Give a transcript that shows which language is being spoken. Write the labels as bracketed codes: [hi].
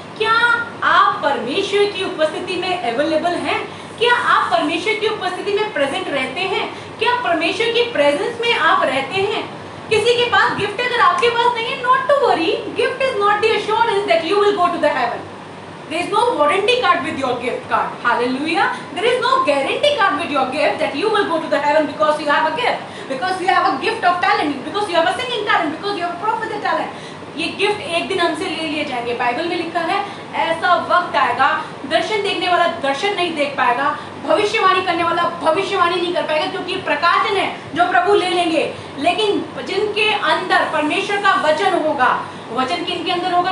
[hi] क्या आप परमेश्वर की उपस्थिति में अवेलेबल हैं? क्या आप परमेश्वर की उपस्थिति में प्रेजेंट रहते हैं? क्या परमेश्वर की प्रेजेंस में आप रहते हैं? किसी के पास गिफ्ट अगर आपके पास नहीं है, [en] Not to worry, gift is not the assurance that you will go to the heaven. There is no warranty card with your gift card. Hallelujah. There is no guarantee card with your gift that you will go to the heaven because you have a gift, because you have a gift of talent, because you have a singing talent, because you have a prophetic talent. [hi] ये gift एक दिन हमसे ले लिए जाएंगे। Bible में लिखा है ऐसा वक्त आएगा, दर्शन देखने वाला दर्शन नहीं देख पाएगा, भविष्यवाणी करने वाला भविष्यवाणी नहीं कर पाएगा, क्योंकि प्रकाशन है जो प्रभु ले लेंगे। लेकिन जिनके अंदर परमेश्वर का वचन होगा, वचन किनके अंदर होगा?